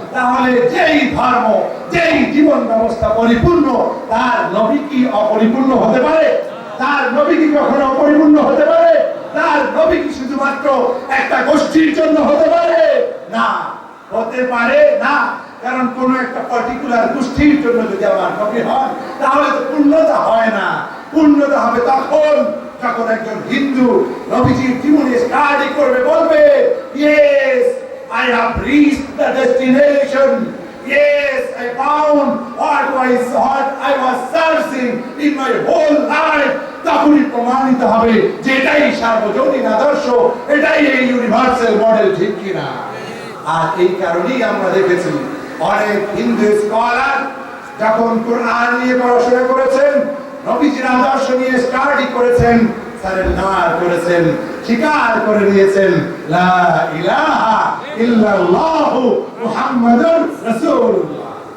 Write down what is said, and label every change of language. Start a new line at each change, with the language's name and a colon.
Bangla: তাহলে যেই ধর্ম, যেই জীবন ব্যবস্থা পরিপূর্ণ, তার নবী কি অপরিপূর্ণ হতে পারে? তার নবী কি কখনো অপরিপূর্ণ হতে পারে? তার নবী কি শুধুমাত্র একটা গোষ্ঠীর জন্য হতে পারে? না, হতে পারে না। কারণ কোন একটা পার্টিকুলার গোষ্ঠীর জন্য যদি আমার নবী হন, তাহলে তো পূর্ণতা হয় না। পূর্ণতা হবে তখন যখন একজন হিন্দু নবীজির জীবনে স্টাডি করবে, বলবে
English: yes I have reached the destination, yes I found what I was searching in my whole life।
Bangla: তখনই প্রমাণিত হবে যে এটাই সার্বজনীন আদর্শ, এটাই এই ইউনিভার্সাল মডেল, ঠিক কিনা? আর এই কারণেই আমরা দেখেছি অনেক হিন্দু স্কলার যখন কোরআন নিয়ে পড়াশোনা করেছেন, নবীজির আদর্শ নিয়ে স্টাডি করেছেন, সারেন্ডার করেছেন, স্বীকার করে নিয়েছেন লা ইলাহা ইল্লাল্লাহু মুহাম্মাদুর রাসূলুল্লাহ।